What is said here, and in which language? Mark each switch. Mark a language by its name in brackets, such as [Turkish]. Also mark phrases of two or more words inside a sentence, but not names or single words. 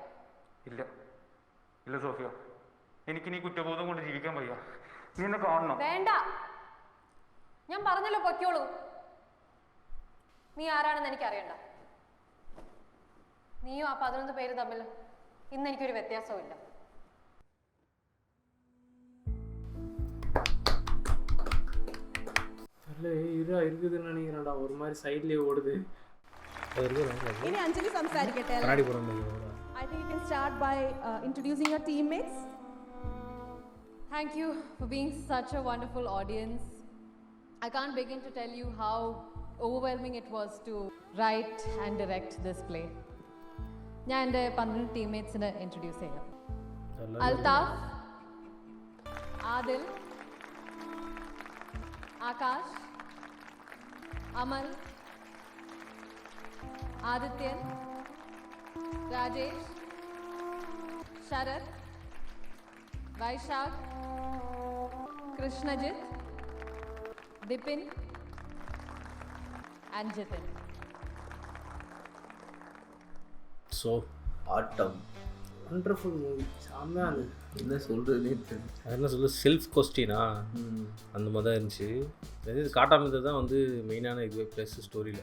[Malayalam] ഇല്ല ഇല്ല സോഫിയ, എനിക്കിനി കുറ്റബോധം കൊണ്ട് ജീവിക്കാൻ വയ്യ. നീ എന്നെ കാണണം. വേണ്ട, ഞാൻ പറഞ്ഞല്ലോ പൊയ്ക്കോളൂ. നീ ആരാണെന്ന് എനിക്ക് അറിയണ്ട. നീയും ആ 11 പേര് തമ്മിൽ ഇന്ന് എനിക്കൊരു വ്യത്യാസവും ഇല്ല. [Tamil] இருக்குதுன்னு நினைக்கிறேன்டா, ஒரு மாதிரி சைட்லயே ஓடுது. [Malayalam] ഇനി അഞ്ജലി സംസാരിക്കട്ടെ. [English] I think you can start by introducing your teammates. Thank you for being such a wonderful audience. I can't begin to tell you how overwhelming it was to write and direct this play. [Malayalam] ഞാൻ എൻ്റെ 12 ടീംമേറ്റ്സിനെ ഇൻട്രൊഡ്യൂസ് ചെയ്യാം. അൽതാഫ്, ആദിൽ, ആകാശ്, അമൽ, ആദിത്യൻ, രാജേഷ്, ശരത്, വൈശാഖ്, കൃഷ്ണജിത്ത്, ദിപിൻ and Jitin. [English] So, [Tamil] ஆட்டம் [English] wonderful movie, [Tamil] செம்மையாக இருந்தது. என்ன சொல்கிறதுனே தெரியல. அது என்ன சொல்ல செல்ஃப் கொஸ்டினா அந்த மாதிரி தான் இருந்துச்சு. இது காட்டாமல் இருந்தது தான் வந்து மெயினான இது ப்ளஸ் ஸ்டோரியில்.